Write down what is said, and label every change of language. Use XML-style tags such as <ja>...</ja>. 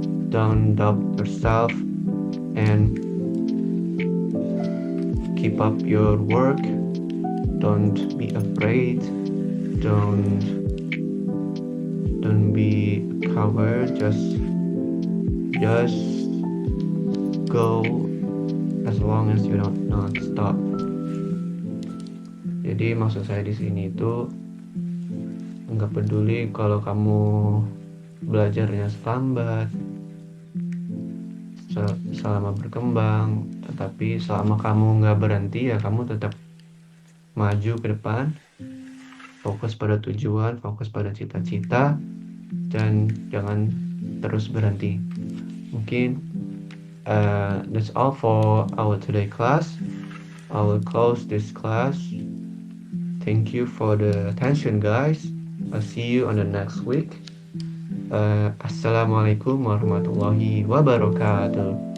<en>Don't doubt yourself, and keep up your work. Don't be afraid. Don't be a coward. Just go as long as you don't not stop.</en> <id>Jadi maksud saya di sini itu nggak peduli kalau kamu belajarnya selambat, selama berkembang, tetapi selama kamu nggak berhenti ya kamu tetap maju ke depan, fokus pada tujuan, fokus pada cita-cita, dan jangan terus berhenti. Mungkin</id> <en>that's all for our today class. I will close this class. Thank you for the attention, guys. I'll see you on the next week.</en> <ar>Assalamualaikum warahmatullahi wabarakatuh.</ar>